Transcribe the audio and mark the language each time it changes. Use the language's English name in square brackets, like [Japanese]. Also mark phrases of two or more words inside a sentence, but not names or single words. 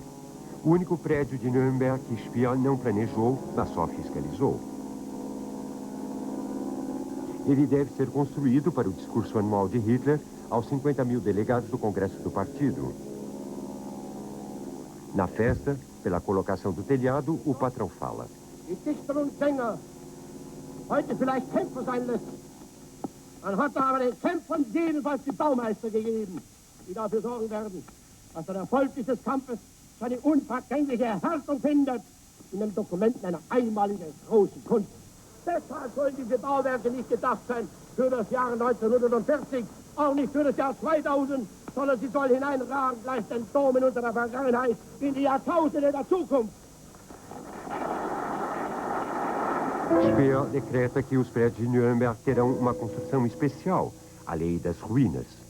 [Portuguese] O único prédio de Nuremberg que Speer não planejou, mas só fiscalizou. Ele deve ser construído para o discurso anual de Hitler aos 50 mil delegados do Congresso do Partido. Na festa, pela colocação do telhado, o patrão fala: [German] Die Dichter und Sänger heute vielleicht Kämpfer sein lässt. Man hat aber den Kämpfern jedenfalls die Baumeister gegeben, die dafür sorgen werden, dass der Erfolg dieses Kampfes seine unvergängliche Erhärtung findet in den Dokumenten einer einmaligen großen Kunst. Deshalb sollen diese Bauwerke nicht gedacht sein für das Jahr 1940, auch nicht für das Jahr 2000, sondern sie sollen hineinragen gleich den Dom in unserer Vergangenheit in die Jahrtausende der Zukunft. [Portuguese] Speer decreta que os prédios de Nuremberg terão uma construção especial, a lei das ruínas.